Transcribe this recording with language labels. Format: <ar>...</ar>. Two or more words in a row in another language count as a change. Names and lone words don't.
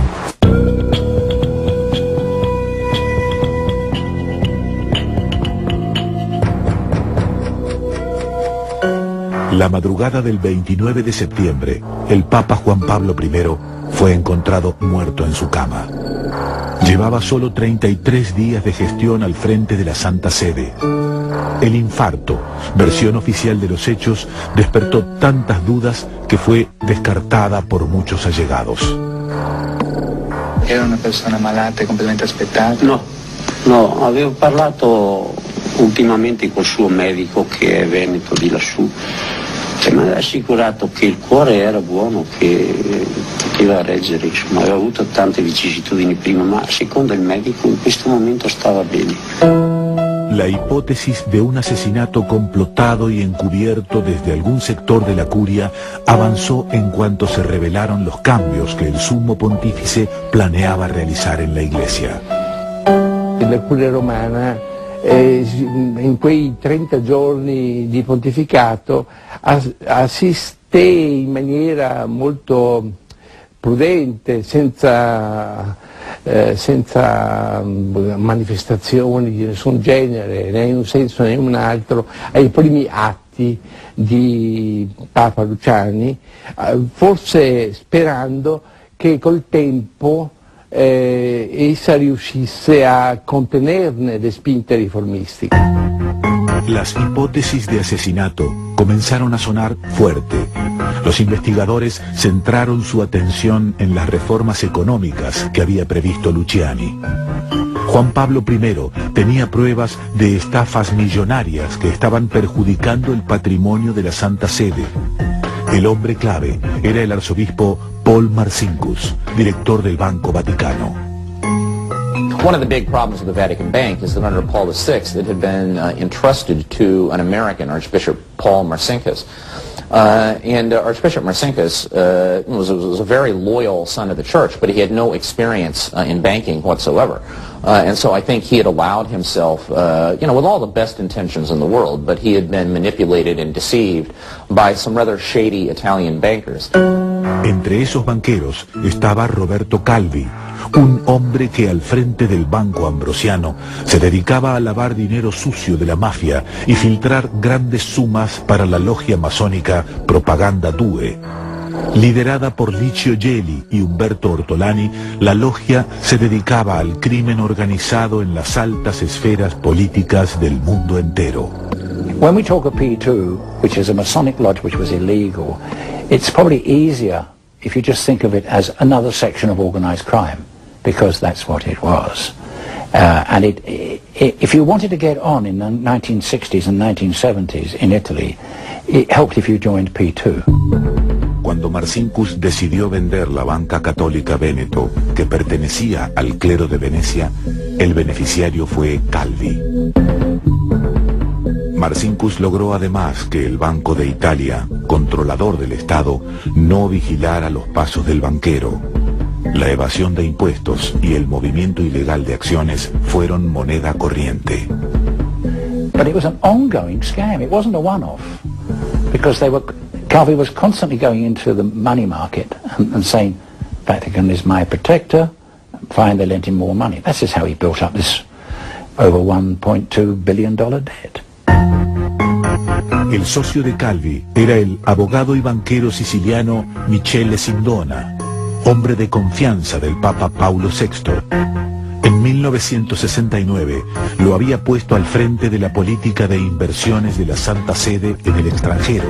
<es>La madrugada del 29 de septiembre, el Papa Juan Pablo I fue encontrado muerto en su cama. Llevaba solo 33 días de gestión al frente de la Santa Sede. El infarto, versión oficial de los hechos, despertó tantas dudas que fue descartada por muchos allegados.</es> <it>Era una persona malata e completamente aspettata? No, avevo parlato ultimamente col suo medico che è veneto di lassù, che mi ha assicurato che il cuore era buono, che poteva reggere, insomma, aveva avuto tante vicissitudini prima, ma secondo il medico in questo momento stava bene.</it> <es>La hipótesis de un asesinato complotado y encubierto desde algún sector de la curia avanzó en cuanto se revelaron los cambios que el sumo pontífice planeaba realizar en la iglesia.</es> <it>La curia romana in quei 30 giorni di pontificato assisté in maniera molto prudente, senza senza manifestazioni di nessun genere, né in un senso né in un altro, ai primi atti di Papa Luciani, forse sperando che col tempo essa riuscisse a contenerne le spinte riformistiche.</it> <es>Las hipótesis de asesinato comenzaron a sonar fuerte. Los investigadores centraron su atención en las reformas económicas que había previsto Luciani. Juan Pablo I tenía pruebas de estafas millonarias que estaban perjudicando el patrimonio de la Santa Sede. El hombre clave era el arzobispo Paul Marcinkus, director del Banco Vaticano.</es> <en>One of the big problems with the Vatican Bank is that under Paul VI it had been entrusted to an American, Archbishop Paul Marcinkus. Archbishop Marcinkus was a very loyal son of the church, but he had no experience in banking whatsoever. And so I think he had allowed himself, with all the best intentions in the world, but he had been manipulated and deceived by some rather shady Italian bankers.</en> <es>Entre esos banqueros estaba Roberto Calvi, un hombre que al frente del Banco Ambrosiano se dedicaba a lavar dinero sucio de la mafia y filtrar grandes sumas para la logia masónica Propaganda Due. Liderada por Licio Gelli y Umberto Ortolani, la logia se dedicaba al crimen organizado en las altas esferas políticas del mundo entero.</es> <en>When we talk of P2, which is a Masonic lodge which was illegal, it's probably easier if you just think of it as another section of organized crime, because that's what it was. If you wanted to get on in the 1960s and 1970s in Italy, it helped if you joined P2.</en> <es>Cuando Marcinkus decidió vender la banca católica Véneto, que pertenecía al clero de Venecia, el beneficiario fue Calvi. Marcinkus logró además que el Banco de Italia, controlador del Estado, no vigilara los pasos del banquero. La evasión de impuestos y el movimiento ilegal de acciones fueron moneda corriente.</es> <en>But it was an ongoing scam. It wasn't a one-off, because Calvi was constantly going into the money market and saying, Vatican is my protector, fine, they lent him more money. That's just how he built up this over $1.2 billion debt.</en> <es>El socio de Calvi era el abogado y banquero siciliano Michele Sindona, hombre de confianza del Papa Paulo VI. En 1969 lo había puesto al frente de la política de inversiones de la Santa Sede en el extranjero.</es>